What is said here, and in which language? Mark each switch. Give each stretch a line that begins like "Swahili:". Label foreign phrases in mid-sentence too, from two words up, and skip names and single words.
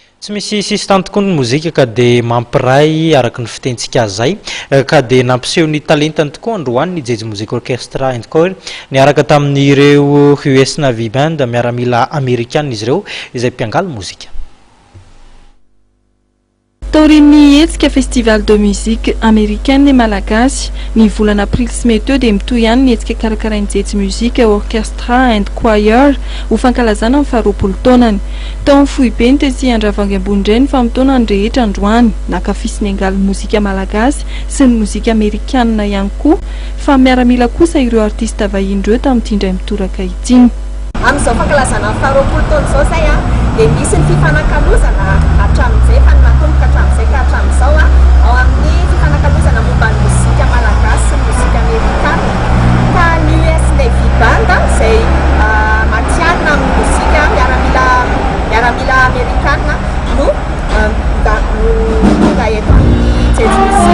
Malagasy: Tsy misy sisitany tokoa ny mozika ka dia mampiray araky ny fitentsika zay ka dia nampiseho ny talentany tokoa androany ny jejo musique orchestra encore niaraka tamin'ireo US Navy Band miaramila américaine izy ireo izay mpiangaly mozika. Taoriny hetsika
French: festival de musique américaine et malagasy
Malagasy: ny volana aprily sy may teo dia mitohy ihany ny hetsika karakarainy jejo musique orchestra and choir ho fankalazana amin'ny faharoapolo taonany. Tao amin'ny fohy be ny tezy andravangy ambony indray ny famotonany rehetra androany nakafisiny angaly mozika malagasy sy ny mozika amerikanina ihany koa fa miaramila kosa ireo artista vahiny ireo tamin'ity indray mitoraka ity. Amin'izao fankalazana faharoapolo taona izao zay dia nisy ny fifanakalozana hatramin'izay faninatomboka hatramin'izay ka hatramin'izao ao amin'ny fifanakalozana momba ny mozika malagasy sy ny mozika amerikana ka ny US Navy Band izay matianina amin'ny mozika miaramila amerikana no tonga eto amin'ny jejo musique.